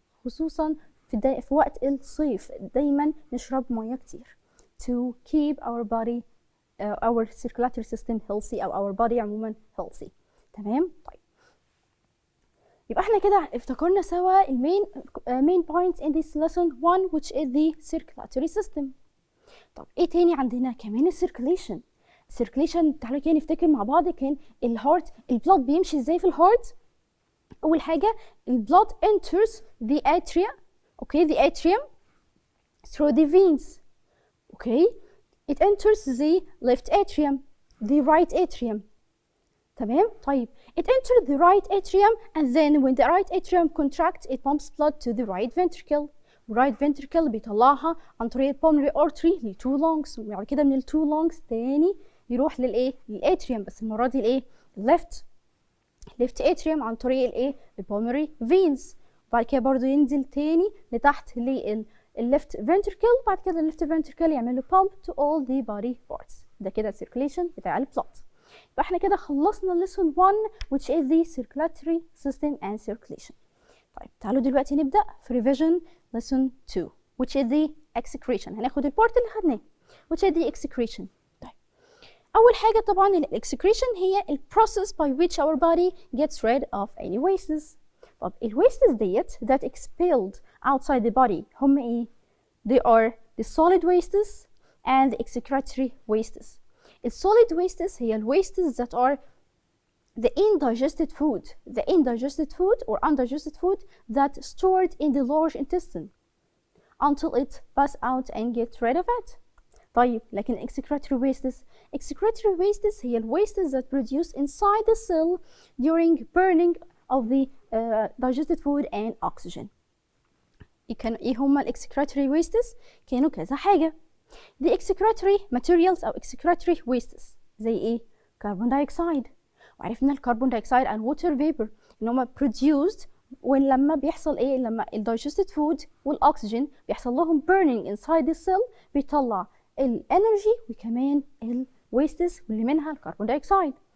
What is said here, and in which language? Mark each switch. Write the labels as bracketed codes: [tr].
[ar] خصوصا في وقت الصيف دايما نشرب ميه كتير [en] to keep our body our circulatory system healthy او our body [ar] عموما [en] healthy. [ar] تمام. طيب يبقى احنا كده افتكرنا سوا [en] main points in this lesson 1 which is the circulatory system. [ar] طب ايه تاني عندنا؟ كمان الcirculation. الcirculation تعالوا كده نفتكر مع بعض كان الهارت البلاد بيمشي ازاي في الهارت. اول حاجه البلاد [en] enters the atria. Okay, the atrium through the veins. Okay, it enters the left atrium, the right atrium. [ar] تمام. طيب [en] it enters the right atrium and then when the right atrium contracts it pumps blood to the right ventricle. [ar] right ventricle بيطلعها عن طريق pulmonary artery ل 2 lungs، وبعد كده من ال 2 lungs تاني يروح للايه؟ للاتريوم، بس المره دي الايه؟ left atrium عن طريق الايه؟ الpulmonary veins. بعد كده برضو ينزل تاني لتحت للليفت ventricle، بعد كده الليفت ventricle يعمل له [en] pump to all the body parts. [ar] ده كده circulation بتاع البلاد. يبقى احنا كده خلصنا [en] lesson 1 which is the circulatory system and circulation. [ar] طيب تعالوا دلوقتي نبدأ في [en] revision lesson 2 which is the excretion. [ar] هناخد البارت اللي خدناه [en] which is the excretion. [ar] طيب أول حاجة طبعا [en] excretion هي ال process by which our body gets rid of any wastes. [ar] طب الويستس ديت [en] that expelled outside the body [ar] هم ايه؟ [en] They are the solid wastes and the excretory wastes. The solid wastes هي ال wastes that are the indigested food or undigested food that stored in the large intestine until it pass out and get rid of it. [ar] طيب لكن [en] excretory wastes هي ال wastes that produce inside the cell during burning of the digested food and oxygen. [ar] ايه هما ال excretory wastes؟ كانوا كذا حاجة. [en] The excretory materials أو excretory wastes [ar] زي ايه؟ [en] carbon dioxide. [ar] وعرفنا الكربون دايوكسيد [en] and water vapor [ar] ان هما produced لما بيحصل ايه؟ لما ال digested food والاكسجين بيحصل لهم [en] burning inside the cell [ar] بيطلع الانرجي وكمان ال wastes واللي منها الكربون دايوكسيد.